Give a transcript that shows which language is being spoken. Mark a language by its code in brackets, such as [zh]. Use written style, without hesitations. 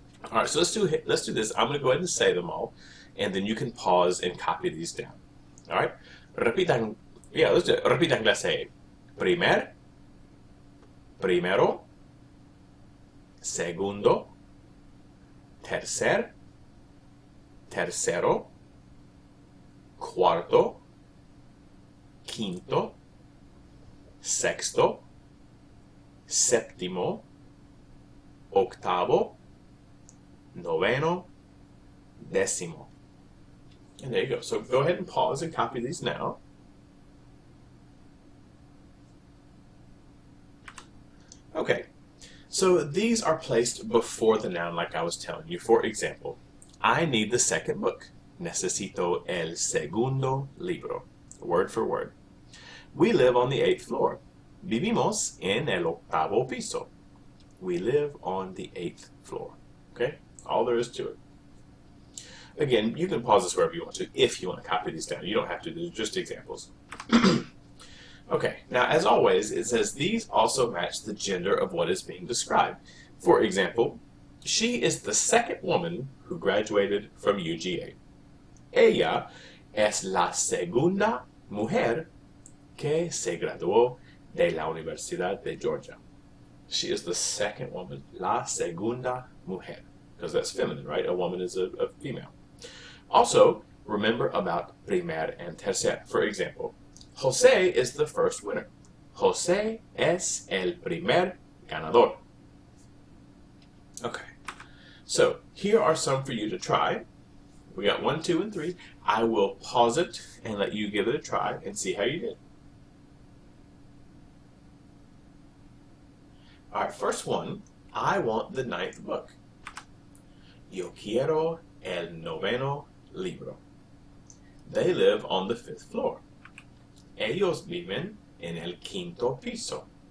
[en] All right, so let's do this. I'm going to go ahead and say them all, and then you can pause and copy these down. All right? [es] Repitan. [en] Yeah, let's do it. [es] Repitan clase. Primer, primero, segundo, tercer, tercero, cuarto, quinto, sexto, séptimo, octavo, noveno, décimo. [en] And there you go. So go ahead and pause and copy these now. Okay, so these are placed before the noun like I was telling you. For example, I need the second book. [es] Necesito el segundo libro. [en] Word for word. We live on the 8th floor. [es] Vivimos en el octavo piso. [en] We live on the 8th floor. Okay? All there is to it. Again, you can pause this wherever you want to if you want to copy these down. You don't have to. These are just examples. Okay, now as always, it says these also match the gender of what is being described. For example, she is the second woman who graduated from UGA. [es] Ella es la segunda mujer que se graduó de la Universidad de Georgia. [en] She is the second woman, [es] la segunda mujer, [en] because that's feminine, right? A woman is a female. Also, remember about primer and tercer. For example, Jose is the first winner. [es] Jose es el primer ganador. [en] Okay, so here are some for you to try. We got 1, 2, and 3. I will pause it and let you give it a try and see how you did. All right, first one, I want the 9th book. [es] Yo quiero el noveno libro. [en] They live on the 5th floor. [es] Ellos viven en el quinto piso.